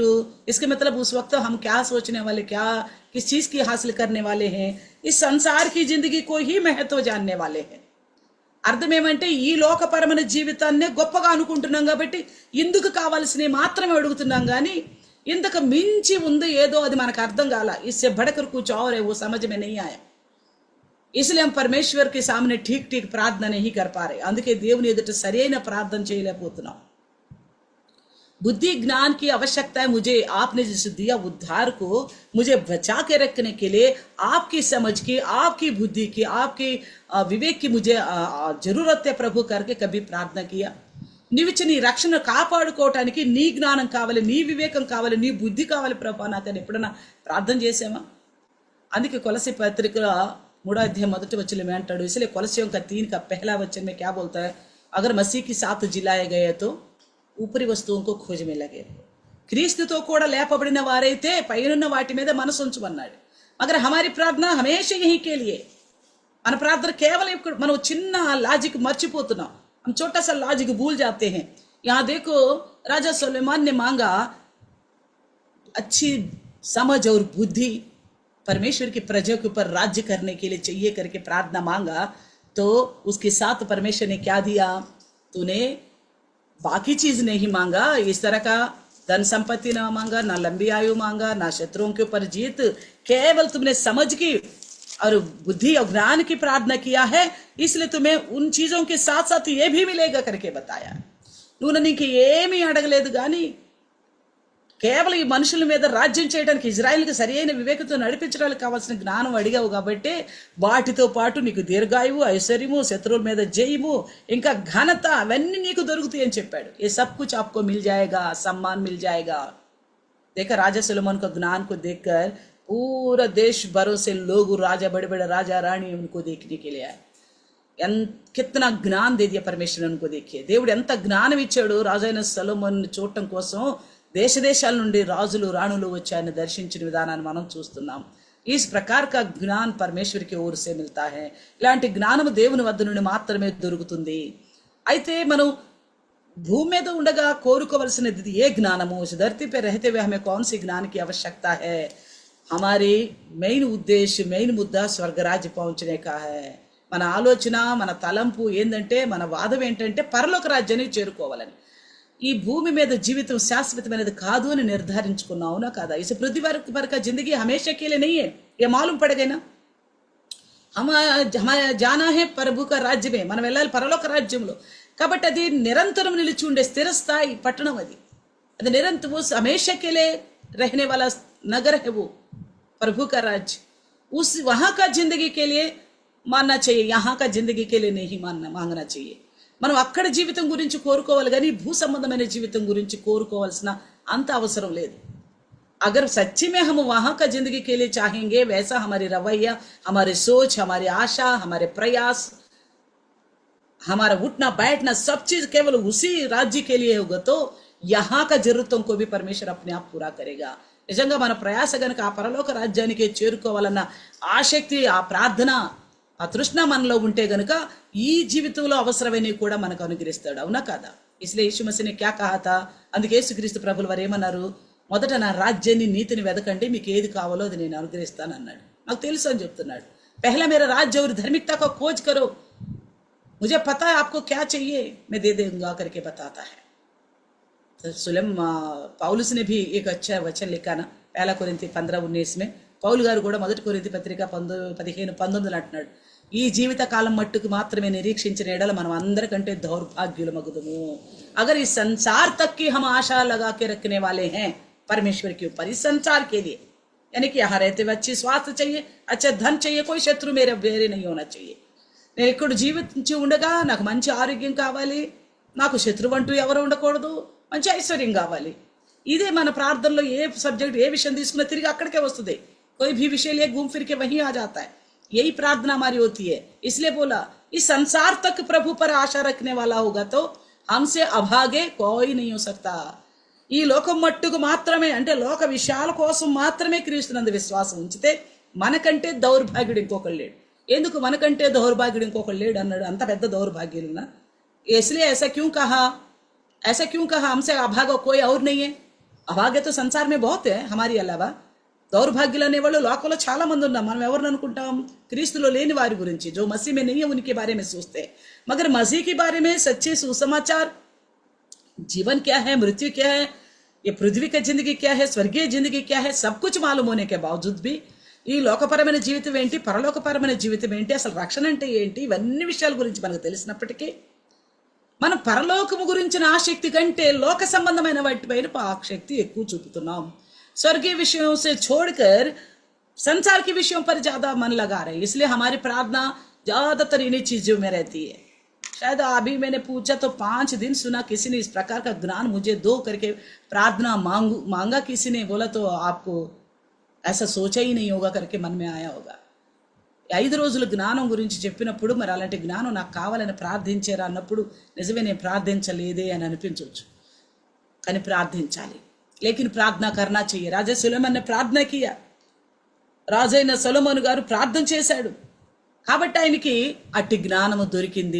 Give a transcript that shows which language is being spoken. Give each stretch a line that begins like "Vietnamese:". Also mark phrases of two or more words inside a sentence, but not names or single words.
Hindi: इसके मतलब उस वक्त हम क्या सोचने वाले, क्या किस चीज की हासिल करने वाले हैं, इस संसार की जिंदगी को ही महत्व जानने वाले हैं।
Telugu: అర్థం ఏమంటే ఈ లోకపరమైన జీవితాన్నే గొప్పగా అనుకుంటున్నాం కాబట్టి ఇందుకు కావాల్సినవి మాత్రమే అడుగుతున్నాం, కానీ ఇంతకు మించి ఉంది ఏదో అది మనకు అర్థం కాల।
Hindi: इससे बढ़कर कुछ और है, वो समझ में नहीं आया, इसलिए हम परमेश्वर के सामने ठीक ठीक प्रार्थना नहीं कर पा रहे।
Telugu: అందుకే దేవుని ఎదుట సరైన ప్రార్థన చేయలేకపోతున్నాం।
Hindi: बुद्धि ज्ञान की आवश्यकता है मुझे। आपने जिसे दिया उद्धार को मुझे बचा के रखने के लिए, आपकी समझ की, आपकी बुद्धि की, आपकी विवेक की मुझे जरूरत है प्रभु करके कभी प्रार्थना किया।
Telugu: నీవిచ్చి నీ రక్షణ కాపాడుకోవటానికి నీ జ్ఞానం కావాలి, నీ వివేకం కావాలి, నీ బుద్ధి కావాలి ప్రభా నాకని ఎప్పుడన్నా ప్రార్థన చేసామా? అందుకే కొలసి పత్రిక
Hindi: 3 अध्याय 1 वचन में अंटाడు, इसलिए कोलोसियों का 3 का पहला वचन में क्या बोलता है, अगर मसीह के साथ जिलाए गए तो ऊपरी वस्तुओं को खोज में लगे।
Telugu: క్రీస్తుతో కూడా లేపబడిన వారైతే పైనున్న వాటి మీద మనసు ఉంచమన్నాడు।
Hindi: मगर हमारी प्रार्थना हमेशा यही के लिए,
Telugu: మన ప్రార్థన కేవలం మనం చిన్న లాజిక్ మర్చిపోతున్నాం,
Hindi: हम छोटा सा लॉजिक भूल जाते हैं। यहाँ देखो, राजा सुलेमान ने मांगा अच्छी समझ और बुद्धि परमेश्वर की प्रजा के ऊपर राज्य करने के लिए चाहिए करके प्रार्थना मांगा, तो उसके साथ परमेश्वर ने क्या दिया? तूने बाकी चीज नहीं मांगा, इस तरह का धन संपत्ति ना मांगा, ना लंबी आयु मांगा, ना शत्रुओं के ऊपर जीत, केवल तुमने समझ की और बुद्धि और ज्ञान की प्रार्थना किया है, इसलिए तुम्हें उन चीजों के साथ साथ ये भी मिलेगा करके बताया।
Telugu: నువ్వు నీకు ఏమీ అడగలేదు, కానీ కేవలం ఈ మనుషుల మీద రాజ్యం చేయడానికి, ఇజ్రాయెల్కి సరి అయిన వివేకంతో నడిపించడానికి కావాల్సిన జ్ఞానం అడిగావు కాబట్టి వాటితో పాటు నీకు దీర్ఘాయువు, ఐశ్వర్యము, శత్రువుల మీద జయము, ఇంకా ఘనత అవన్నీ నీకు దొరుకుతాయి అని చెప్పాడు।
Hindi: ये सब कुछ आपको मिल जाएगा, सम्मान मिल जाएगा। देखा राजा सुलेमान का ज्ञान को देखकर पूरा देश भरों से लोग, राजा, बड़े बड़े राजा रानी उनको देखने के लिए आए। कितना ज्ञान दे दिया परमेश्वर ने उनको।
Telugu: देखिए దేవుడు ఎంత జ్ఞానం ఇచ్చాడు రాజైన సొలొమోన్ చూడటం కోసం దేశ దేశాల నుండి రాజులు రాణులు వచ్చి ఆయన దర్శించిన విధానాన్ని మనం చూస్తున్నాం।
Hindi: इस प्रकार का ज्ञान परमेश्वर की ओर से मिलता है।
Telugu: ఇలాంటి జ్ఞానము దేవుని వద్ద నుండి మాత్రమే దొరుకుతుంది। అయితే మనం
Hindi: भूमि में तो
Telugu: ఉండగా కోరుకోవలసినది ఏ జ్ఞానము?
Hindi: इस धरती पे रहते हुए हमें कौन सी ज्ञान की आवश्यकता है? हमारी मेन उद्देश्य, मेन मुद्दा स्वर्ग राज्य पहुंचने का है।
Telugu: మన ఆలోచన, మన తలంపు ఏంటంటే, మన వాదం ఏంటంటే పరలోక రాజ్యాన్ని చేరుకోవాలని। ఈ భూమి మీద జీవితం శాశ్వతమైనది కాదు అని నిర్ధారించుకున్నాం, అవునా కాదా?
Hindi: इस पृथ्वी पर का जिंदगी हमेशा के लिए नहीं है, ये मालूम पड़ेगा ना। हमारा जाना है प्रभु का राज्य में,
Telugu: మనం వెళ్ళాలి పరలోక రాజ్యంలో। కాబట్టి అది నిరంతరం నిలిచి ఉండే స్థిర స్థాయి పట్టణం, అది నిరంతరం
Hindi: हमेशा के लिए रहने वाला नगर है वो प्रभु का राज्य। उस वहां का जिंदगी के लिए మానना चाहिए, यहाँ का जिंदगी के लिए नहीं మాంగనా चाहिए।
Telugu: మనం అక్కడ జీవితం గురించి కోరుకోవాలి, కానీ భూ సంబంధమైన జీవితం గురించి కోరుకోవాల్సిన అంత అవసరం లేదు।
Hindi: अगर सच्ची में हम वहां का जिंदगी के लिए चाहेंगे, वैसा हमारी रवैया, हमारी सोच, हमारी आशा, हमारे प्रयास, हमारा उठना बैठना सब चीज केवल उसी राज्य के लिए होगा, तो यहाँ का जरूरतों को भी परमेश्वर अपने आप पूरा करेगा।
Telugu: నిజంగా మన ప్రయాస గనుక ఆ పరలోక రాజ్యానికి చేరుకోవాలన్న ఆసక్తి, ఆ ప్రార్థన, ఆ తృష్ణ మనలో ఉంటే గనుక ఈ జీవితంలో అవసరమైనవి కూడా మనకు అనుగ్రహిస్తాడు, అవునా కాదా?
Hindi: इसलिए यीशु मसीह ने क्या कहा था?
Telugu: అందుకే యేసుక్రీస్తు ప్రభుల వారు ఏమన్నారు? మొదట నా రాజ్యాన్ని, నీతిని వెదకండి, మీకు ఏది కావాలో అది నేను అనుగ్రహిస్తాను అన్నాడు। నాకు తెలుసు అని చెప్తున్నాడు।
Hindi: पहला मेरा राज्य और धार्मिकता को खोज करो, मुझे पता है आपको क्या चाहिए, मैं दे दूंगा करके बताता है। पौलुस ने भी एक अच्छा वचन लिखा ना, 1 కొరింథీ 15:19 में
Telugu: పౌలు గారు కూడా మొదటి కొరింథీ పత్రిక 15:19 అంటున్నాడు, ఈ జీవిత కాలం మట్టుకు మాత్రమే నిరీక్షించిన ఎడల మనం అందరికంటే దౌర్భాగ్యులమగుదుము।
Hindi: अगर इस संसार तक की हम आशा लगा के रखने वाले हैं परमेश्वर के ऊपर, इस संसार के लिए, यानी कि यहाँ रहते हुए अच्छी स्वास्थ्य चाहिए, अच्छा धन चाहिए, कोई शत्रु मेरे వేరే नहीं होना चाहिए।
Telugu: నేను ఇక్కడ జీవించి ఉండగా నాకు మంచి ఆరోగ్యం కావాలి, నాకు శత్రువు అంటూ ఎవరు ఉండకూడదు, మంచి ఐశ్వర్యం కావాలి। ఇదే మన ప్రార్థనలో ఏ సబ్జెక్ట్, ఏ విషయం తీసుకున్నా తిరిగి అక్కడికే వస్తుంది।
Hindi: कोई भी विषय लिए घूम फिर के वहीं आ जाता है। यही प्रार्थना हमारी होती है। इसलिए बोला, इस संसार तक प्रभु पर आशा रखने वाला होगा तो हमसे अभागे कोई नहीं हो सकता।
Telugu: ఈ లోకం మట్టుకు మాత్రమే, అంటే లోక విషయాల కోసం మాత్రమే క్రీస్తునందు విశ్వాసం ఉంచితే మనకంటే దౌర్భాగ్యుడు ఇంకొకడు లేడు। ఎందుకు మనకంటే దౌర్భాగ్యుడు ఇంకొకడు లేడు అన్నాడు? అంత పెద్ద దౌర్భాగ్యులున్నా?
Hindi: इसलिए ऐसा क्यों कहा? हमसे अभागा कोई और नहीं है। अभागे तो संसार में बहुत है हमारी अलावा।
Telugu: దౌర్భాగ్యులు అనేవాళ్ళు లోకంలో చాలా మంది ఉన్నారు। మనం ఎవరిని అనుకుంటాం? క్రీస్తులో లేని వారి గురించి,
Hindi: जो मसीह में नहीं है उनके बारे में सोचते हैं। मगर मसीह के बारे में सच्चे सुसमाचार, जीवन क्या है, मृत्यु क्या है, ये पृथ्वी का जिंदगी क्या है, स्वर्गीय जिंदगी क्या है, सब कुछ मालूम होने के बावजूद भी
Telugu: ఈ లోకపరమైన జీవితం ఏంటి, పరలోకపరమైన జీవితం ఏంటి, అసలు రక్షణ అంటే ఏంటి, ఇవన్నీ విషయాల గురించి మనకు తెలిసినప్పటికీ మనం పరలోకము గురించిన ఆసక్తి కంటే లోక సంబంధమైన వాటిపైన ఆసక్తి ఎక్కువ చూపుతున్నాం।
Hindi: स्वर्गीय विषयों से छोड़कर संसार के विषयों पर ज्यादा मन लगा रहे हैं। इसलिए हमारी प्रार्थना ज्यादातर इन्हीं चीजों में रहती है। शायद अभी मैंने पूछा तो 5 दिन सुना किसी ने इस प्रकार का ज्ञान मुझे दो करके प्रार्थना मांगा किसी ने, बोला तो आपको ऐसा सोचा ही नहीं होगा करके मन में आया होगा।
Telugu: 5 రోజుల జ్ఞానం గురించి చెప్పినప్పుడు మరి అలాంటి జ్ఞానం నాకు కావాలని ప్రార్థించారా అన్నప్పుడు నిజమే నేను ప్రార్థించలేదే అని అనిపించవచ్చు, కానీ ప్రార్థించాలి।
Hindi: लेकिन प्रार्थना करना चाहिए। राजा सुलेमान ने प्रार्थना किया,
Telugu: రాజైన సొలొమోను గారు ప్రార్థన చేశాడు కాబట్టి ఆయనకి అట్టి జ్ఞానము దొరికింది।